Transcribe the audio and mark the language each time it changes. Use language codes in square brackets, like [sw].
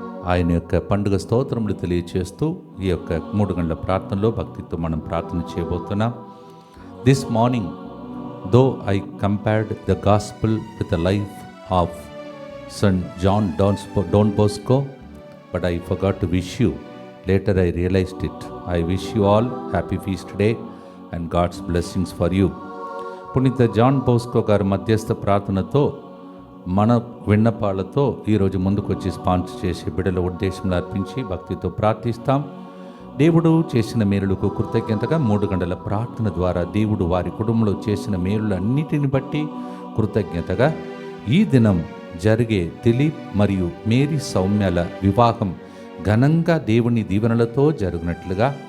[te] ఆయన యొక్క పండుగ స్తోత్రములు తెలియచేస్తూ ఈ యొక్క 3 గంటల ప్రార్థనలో భక్తితో మనం ప్రార్థన చేయబోతున్నాం. [en] This morning though I compared the gospel with the life of saint John Don Bosco, but I forgot to wish you. Later I realized it. I wish you all happy feast day and God's blessings for you. [te] పునీత John Bosco గారి మధ్యస్థ ప్రార్థనతో మన విన్నపాలతో ఈరోజు ముందుకు వచ్చి sponsor చేసే బిడ్డల ఉద్దేశంలో అర్పించి భక్తితో ప్రార్థిస్తాం. దేవుడు చేసిన మేలులకు కృతజ్ఞతగా 3 గంటల ప్రార్థన ద్వారా దేవుడు వారి కుటుంబంలో చేసిన మేలులన్నిటిని బట్టి కృతజ్ఞతగా ఈ దినం జరిగే దిలీప్ మరియు మేరీ సౌమ్యాల వివాహం ఘనంగా దేవుని దీవెనలతో జరుగునట్లుగా,